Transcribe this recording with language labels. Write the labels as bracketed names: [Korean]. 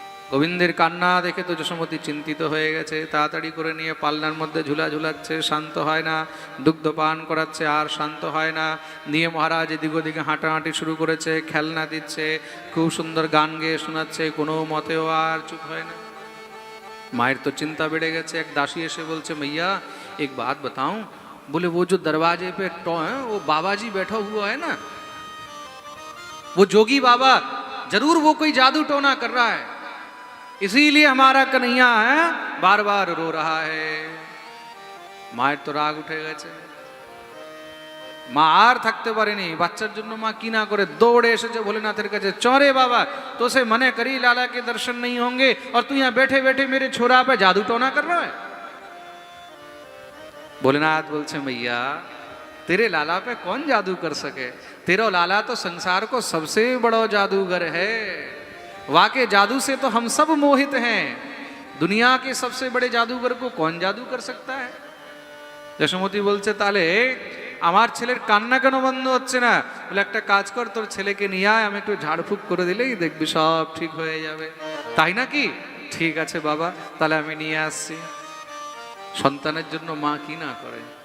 [Bangla] গোবিন্দের কান্না দেখে তো যশোমতী চিন্তিত হয়ে গেছে। তাড়াতাড়ি করে নিয়ে পালনার মধ্যে ঝুলা ঝুলাচ্ছে, শান্ত হয় না। দুগ্ধ পান করাচ্ছে, আর শান্ত হয় না। নিয়ে মহারাজ এদিক ওদিকে হাঁটাহাঁটি শুরু করেছে, খেলনা দিচ্ছে, খুব সুন্দর গান গেয়ে শোনাচ্ছে, কোনো মতেও আর চুপ হয় না। মায়ের তো চিন্তা বেড়ে গেছে। এক দাসী এসে বলছে, [Hindi] मैया एक बात बताऊं। बोले वो जो दरवाजे पे वो बाबा जी बैठा हुआ है ना, वो जोगी बाबा, जरूर वो कोई जादू टोना कर रहा है, इसीलिए हमारा कन्हैया है बार बार रो रहा है। [Bangla] মায়ের তো রাগ উঠে গেছে। মা আর থাকতে পারেনি। বাচ্চার জন্য মা কি না করে দৌড়ে এসেছে ভোলেনাথের কাছে। চরে বাবা, [Hindi] तो से मने करी लाला के दर्शन नहीं होंगे और तू यहाँ बैठे बैठे मेरे छोरा पे जादू टोना कर रहा है। भोलेनाथ बोलते मैया तेरे लाला पे कौन जादू कर सके, तेरा लाला तो संसार को सबसे बड़ा जादूगर है, वाके जादू से तो हम सब मोहित हैं, दुनिया के सबसे बड़े जादूगर को कौन जादू कर सकता है। [Bangla] যশোমতী বলছে তাহলে আমার ছেলের কান্না কেন বন্ধ হচ্ছে না? বলে একটা কাজ কর, তোর ছেলেকে নিয়ে আয়, আমি একটু ঝাড়ফুঁক করে দিলেই দেখবি সব ঠিক হয়ে যাবে। তাই নাকি? ঠিক আছে বাবা, তাহলে আমি নিয়ে আসছি। সন্তানের জন্য মা কি না করে।